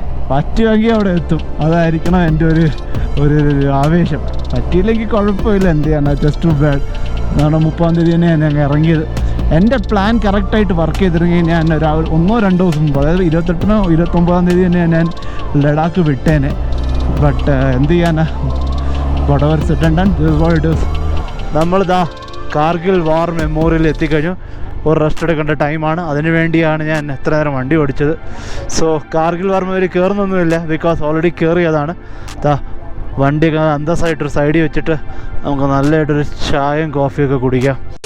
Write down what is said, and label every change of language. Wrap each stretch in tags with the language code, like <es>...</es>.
<ml>പറ്റുമെങ്കിൽ അവിടെ എത്തും, അതായിരിക്കണം എൻ്റെ ഒരു ആവേശം. പറ്റിയില്ലെങ്കിൽ കുഴപ്പമില്ല, എന്ത് ചെയ്യാനാ,</ml> <en>Just too bad.</en> <ml>കാരണം 30-ാം തീയതി തന്നെ ഞാൻ ഇറങ്ങിയത്. എൻ്റെ പ്ലാൻ കറക്റ്റായിട്ട് വർക്ക് ചെയ്തിരുന്നെങ്കിൽ ഞാൻ 1-2 ദിവസം മുമ്പ്, അതായത് 28-നോ 29-ാം തീയതി തന്നെ ഞാൻ ലഡാക്ക് വിട്ടേനെ.</ml> <en>but</en> <ml>എന്ത് ചെയ്യാനാ,</ml> <en>whatever said and done, this is what it is.</en> <ml>നമ്മളിതാ കാർഗിൽ വാർ മെമ്മോറിയൽ എത്തിക്കഴിഞ്ഞു. ഒരു റെസ്റ്റ് എടുക്കേണ്ട ടൈമാണ്, അതിനു വേണ്ടിയാണ് ഞാൻ എത്ര നേരം വണ്ടി ഓടിച്ചത്. So Kargil war memorial കയറുന്നൊന്നുമില്ല, because already കയറിയതാണ്. വണ്ടിയൊക്കെ അന്തസ്സായിട്ടൊരു സൈഡിൽ വെച്ചിട്ട് നമുക്ക് നല്ലതായിട്ടൊരു ചായയും കോഫിയൊക്കെ കുടിക്കാം.</ml>